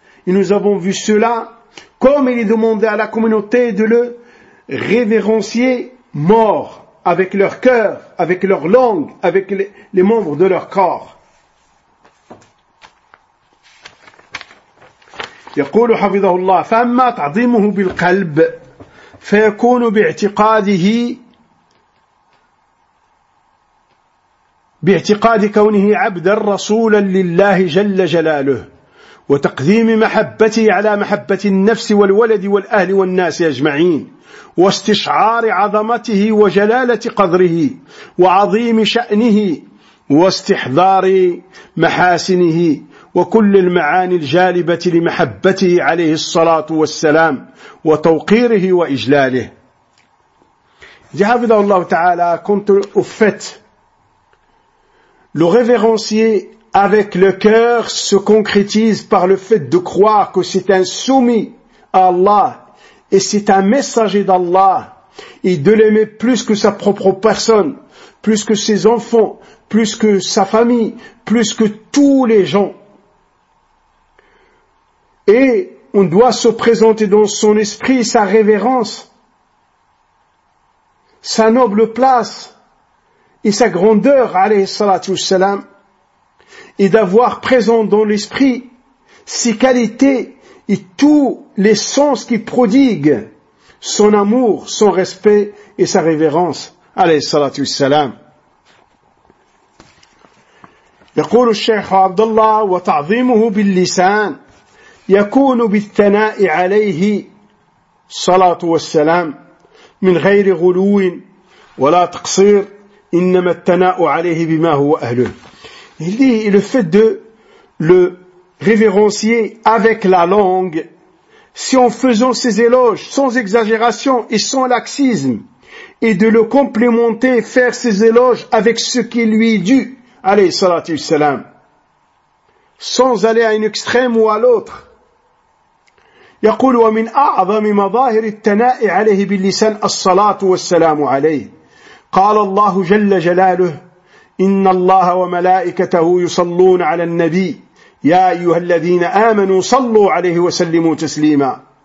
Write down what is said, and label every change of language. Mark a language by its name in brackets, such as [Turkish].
[French] Et nous avons vu cela comme il est demandé à la communauté de le révérencier mort. Avec leur cœur, avec leur langue, avec les membres de leur corps. [Arabic] يقول حفظه الله فأما تعظيمه بالقلب فيكون باعتقاده باعتقاد كونه عبدا رسولا لله جل جلاله وتقديم محبته على محبة النفس والولد والأهل والناس أجمعين واستشعار عظمته وجلالة قدره وعظيم شأنه واستحضار محاسنه وكل المعاني الجالبة لمحبته عليه الصلاة والسلام وتوقيره وإجلاله. حفظه الله تعالى كنت أفت [French] le révérencier avec le cœur se concrétise par le fait de croire que c'est un soumis à Allah et c'est un messager d'Allah et de l'aimer plus que sa propre personne, plus que ses enfants, plus que sa famille, plus que tous les gens. Et on doit se présenter dans son esprit sa révérence, sa noble place et sa grandeur, alayhi salatu wassalam, et d'avoir présent dans l'esprit ses qualités et tous les sens qui prodiguent son amour, son respect et sa révérence. Alayhi salatu wassalam. [Arabic] يقول الشيخ عبد الله وتعظيمه باللسان يكون بالثناء عليه صلاة والسلام من غير غلو ولا تقصير إنما الثناء عليه بما هو أهله. [French] Il dit, et le fait de le révérencier avec la langue, si en faisant ses éloges sans exagération et sans laxisme, et de le complémenter, faire ses éloges avec ce qui lui est dû, alayhi salatu wassalam, sans aller à un extrême ou à l'autre. [Arabic] يقول ومن أعظم مظاهر الثناء عليه باللسان الصلاة والسلام عليه. قال الله جل جلاله إن الله وملائكته يصلون على النبي يا أيها الذين آمنوا صلوا عليه وسلموا تسليما.